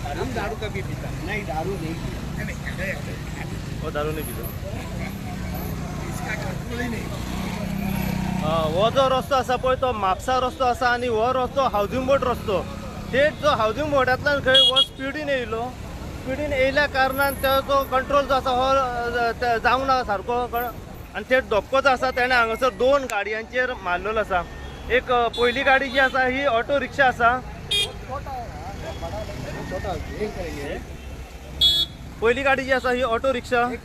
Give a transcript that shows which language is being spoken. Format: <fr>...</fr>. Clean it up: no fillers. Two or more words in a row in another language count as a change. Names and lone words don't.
<hi>दारू कभी पीता नहीं, दारू नहीं पीता।</hi> <mr>हो दारू नाही पितो</mr> <hi>इसका कंट्रोल ही नहीं।</hi> <kok>हो जो रस्तो असा पळय तो म्हापसा रस्तो असा आणि हो रस्तो</kok> <en>housing board</en> <kok>रस्तो थेट जो हावजिंग बोर्डांतल्यान खंय हो स्पिडीन येयलो स्पिडीन येयल्या कारणान तो कंट्रोल जो आसा हो जावंक ना सारको आणि थेट धक्को जो आसा तेणें हांगासर 2 गाडयांचेर मारलेलो आसा एक पयली गाडी जी आसा ही</kok> <en>auto rickshaw</en> <kok>आसा पयली गाडी जी आसा ही</kok> <en>auto rickshaw</en>